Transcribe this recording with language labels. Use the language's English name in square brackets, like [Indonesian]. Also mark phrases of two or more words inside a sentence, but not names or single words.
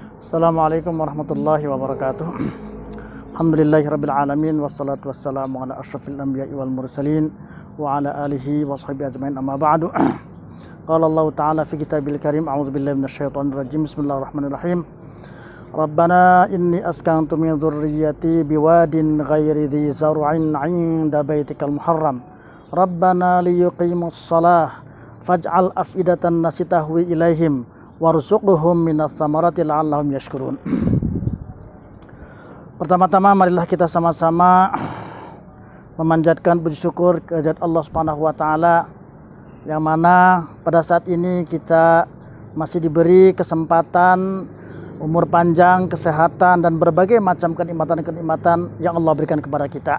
[Arabic] السلام عليكم ورحمة الله وبركاته. الحمد لله رب العالمين والصلاة والسلام على أشرف الأنبياء والمرسلين وعلى آله وصحبه أجمعين، أما بعد. قال الله تعالى في الكتاب الكريم، أعوذ بالله من الشيطان الرجيم. بسم الله الرحمن الرحيم. ربنا إني أسكنت من ذريتي بواد غير ذي زرع عند بيتك المحرم. ربنا ليقيموا الصلاة فاجعل أفئدة الناس تهوي إليهم وارزقهم من الثمرات لعلهم يشكرون. [Indonesian] Pertama-tama marilah kita sama-sama memanjatkan puji syukur kehadirat Allah [Arabic] سبحانه وتعالى, [Indonesian] yang mana pada saat ini kita masih diberi kesempatan, umur panjang, kesehatan, dan berbagai macam kenikmatan-kenikmatan yang Allah berikan kepada kita.